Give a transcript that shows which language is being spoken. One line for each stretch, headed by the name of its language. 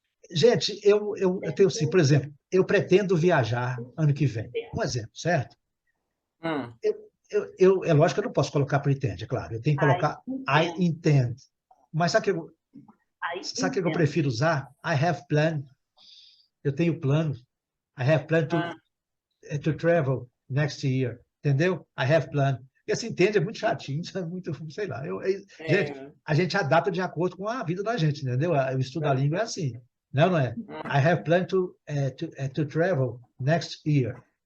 Portuguese: Gente, eu tenho assim, por exemplo, eu pretendo viajar ano que vem. Um exemplo, certo? É lógico que eu não posso colocar pretend, é claro. Eu tenho que colocar
English: I intend.
Portuguese: Mas sabe o que eu prefiro usar?
English: I have plan.
Portuguese: Eu tenho plano.
English: I have plan to travel next year. Entendeu? I have plan.
Portuguese: E assim, entende? É muito chatinho, é muito, sei lá. Gente, a gente adapta de acordo com a vida da gente, entendeu? O estudo da língua é assim. Não é?
English: I have planned to travel next year.